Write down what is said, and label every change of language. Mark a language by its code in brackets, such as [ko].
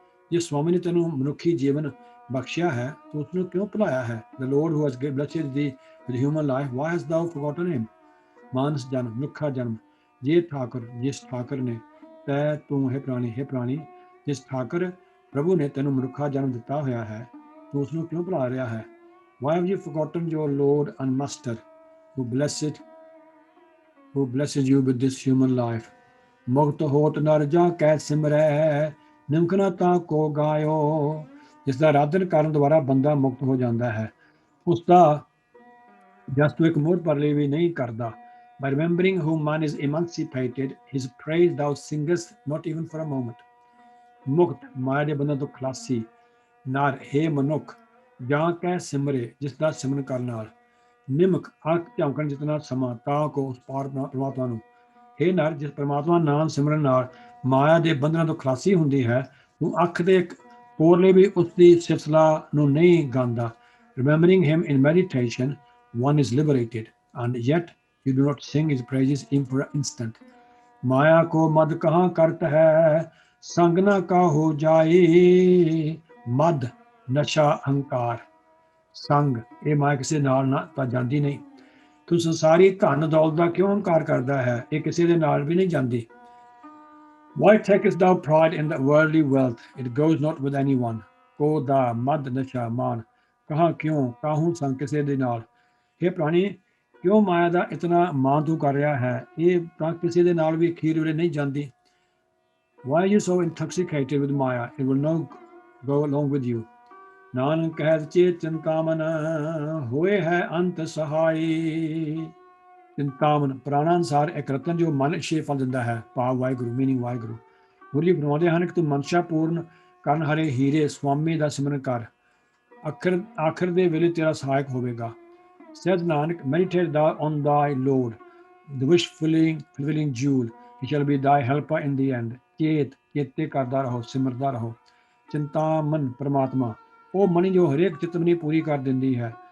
[pa] ਜੇ ਸਵਾਮੀ ਨੇ ਤੈਨੂੰ ਮਨੁੱਖੀ ਜੀਵਨ ਬਖਸ਼ਿਆ ਹੈ ਤੂੰ ਉਸਨੂੰ ਕਿਉਂ ਭੁਲਾਇਆ ਹੈ। [en] The Lord who has blessed thee with human life, why hast thou forgotten him? [pa] ਮਾਨਸ ਜਨਮ ਮਨੁੱਖਾ ਜਨਮ ਜੇ ਠਾਕੁਰ ਜਿਸ ਠਾਕੁਰ ਨੇ ਤੈ ਤੂੰ ਹੈ ਪ੍ਰਾਣੀ ਜਿਸ ਠਾਕੁਰ ਪ੍ਰਭੂ ਨੇ ਤੈਨੂੰ ਮਨੁੱਖਾ ਜਨਮ ਦਿੱਤਾ ਹੋਇਆ ਹੈ ਤੂੰ ਉਸਨੂੰ ਕਿਉਂ ਭੁਲਾ ਰਿਹਾ ਹੈ। [en] Why have you forgotten your Lord and Master who blesses you with this human life? [pa] ਮੁਕਤ ਹੋਤ ਨਰ ਜਾ ਕੈ ਸਿਮਰੈ ਨਿਮਖਨਾ ਤਾਂ ਕੋ ਗਾਇਓ। ਜਿਸ ਦਾ ਆਰਾਧਨ ਕਰਨ ਦੁਆਰਾ ਬੰਦਾ ਮੁਕਤ ਹੋ ਜਾਂਦਾ ਹੈ ਉਸ ਦਾ ਜਸ ਤੂੰ ਇੱਕ ਮੋੜ ਪਰ ਲਈ ਵੀ ਨਹੀਂ ਕਰਦਾ। [en] By remembering whom man is emancipated, his praise thou singest not even for a moment. [pa] ਮੁਕਤ ਮਾਇਆ ਦੇ ਬੰਧਨ ਤੋਂ ਖਲਾਸੀ ਨਰ ਹੇ ਮਨੁੱਖ ਜਾਂ ਕਹਿ ਸਿਮਰੇ ਜਿਸ ਦਾ ਸਿਮਰਨ ਕਰਨ ਨਾਲ ਨਿਮਕ ਅੱਖ ਝਾਂਕਣ ਜਿਤਨਾ ਸਮਾਂ ਤਾਂ ਕੋ ਉਸ ਪਰਮਾਤਮਾ ਨੂੰ। ਹੇ ਨਰ ਜਿਸ ਪਰਮਾਤਮਾ ਨਾਮ ਸਿਮਰਨ ਨਾਲ ਮਾਇਆ ਦੇ ਬੰਧਨਾਂ ਤੋਂ ਖਲਾਸੀ ਹੁੰਦੀ ਹੈ ਤੂੰ ਅੱਖ ਦੇ ਇੱਕ ਕੋਰਲੇ ਵੀ ਉਸ ਦੀ ਸਿਲਸਿਲਾ ਨੂੰ ਨਹੀਂ ਗਾਉਂਦਾ। [en] Remembering him in meditation, one is liberated, and yet you do not sing his praises even for an instant. [pa] ਮਾਇਆ ਕੋ ਮਦ ਕਹਾਂ ਕਰਤ ਹੈ ਸੰਗ ਨਾ ਕਾਹੋ ਜਾਏ। ਮਦ ਨਸ਼ਾ ਅਹੰਕਾਰ ਸੰਗ ਇਹ ਮਾਇਆ ਕਿਸੇ ਨਾਲ ਨਾ ਤਾਂ ਜਾਂਦੀ ਨਹੀਂ। ਤੂੰ ਸੰਸਾਰੀ ਧਨ ਦੌਲਤ ਦਾ ਕਿਉਂ ਹੰਕਾਰ ਕਰਦਾ ਹੈ, ਇਹ ਕਿਸੇ ਦੇ ਨਾਲ ਵੀ ਨਹੀਂ ਜਾਂਦੀ। [en] Why takest thou pride in the worldly wealth? It goes not with anyone. [pa] ਕੋ ਦਾ ਮਦ ਨਸ਼ਾ ਮਾਨ ਕਹਾਂ ਕਿਉਂ ਕਾਹੂ ਸੰਗ ਕਿਸੇ ਦੇ ਨਾਲ। ਇਹ ਪ੍ਰਾਣੀ ਕਿਉਂ ਮਾਇਆ ਦਾ ਇਤਨਾ ਮਾਨ ਤੂੰ ਕਰ ਰਿਹਾ ਹੈ, ਇਹ ਤਾਂ ਕਿਸੇ ਦੇ ਨਾਲ ਵੀ ਅਖੀਰ ਵੇਲੇ ਨਹੀਂ ਜਾਂਦੀ। [en] Why are you so intoxicated with Maya? It will not go along with you. [pa] Nanak ਕਹਿ ਚੇ ਚਿੰਤਾਮਨ ਹੋਏ ਹੈ ਅੰਤ ਸਹਾਈ। ਚਿੰਤਾਮਨ ਪ੍ਰਾਣਾ ਅਨੁਸਾਰ ਇੱਕ ਰਤਨ ਜੋ ਮਨ ਛੇ ਫਲ ਦਿੰਦਾ ਹੈ, ਭਾਵ ਵਾਹਿਗੁਰੂ ਮੀਨਿੰਗ ਵਾਹਿਗੁਰੂ। ਗੁਰੂ ਜੀ ਫਰਮਾਉਂਦੇ ਹਨ ਕਿ ਤੂੰ ਮਨਸ਼ਾ ਪੂਰਨ ਕਰਨ ਹਰੇ ਹੀਰੇ ਸਵਾਮੀ ਦਾ ਸਿਮਰਨ ਕਰ, ਆਖਰ ਦੇ ਵੇਲੇ ਤੇਰਾ ਸਹਾਇਕ ਹੋਵੇਗਾ। [en] Said Nanak, meditate thou on thy Lord, the wish-fulfilling jewel. He shall be thy helper in the end. [pa] ਚੇਤੇ ਕਰਦਾ ਰਹੋ, ਸਿਮਰਦਾ ਰਹੋ। ਚਿੰਤਾਮਨ ਪਰਮਾਤਮਾ ਉਹ ਮਣੀ ਜੋ ਹਰੇਕ ਚਿਤਵਨੀ ਪੂਰੀ ਕਰ ਦਿੰਦੀ ਹੈ।